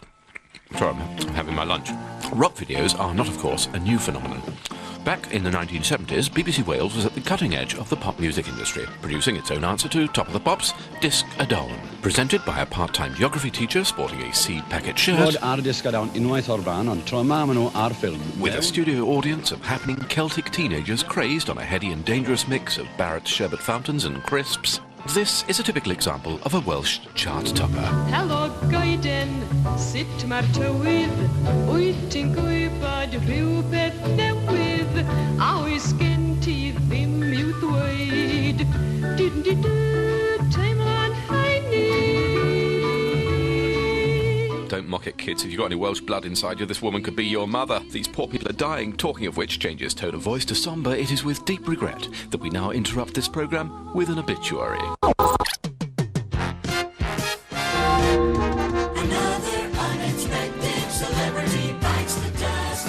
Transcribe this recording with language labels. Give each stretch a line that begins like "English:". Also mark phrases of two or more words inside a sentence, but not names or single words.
English: Sorry, I'm having my lunch. Rock videos are not, of course, a new phenomenon. Back in the 1970s, BBC Wales was at the cutting edge of the pop music industry, producing its own answer to Top of the Pops, Disc a Dawn. Presented by a part-time geography teacher sporting a seed packet shirt,
Welsh: ar Disc a Dawn unwaith o'r blaen, ond tro yma maen nhw ar ffilm.
English: with a studio audience of happening Celtic teenagers crazed on a heady and dangerous mix of Barrett's sherbet fountains and crisps. This is a typical example of a Welsh chart topper.
Welsh: Helo goeden, sut mae'r tywydd? Wyt ti'n gwybod rhywbeth newydd? A oes gen ti ddim i'w ddweud? Teimlo'n heini.
English: Don't mock it, kids. If you've got any Welsh blood inside you, this woman could be your mother. These poor people are dying. Talking of which changes tone of voice to sombre, it is with deep regret that we now interrupt this programme with an obituary. Another unexpected celebrity bites the dust.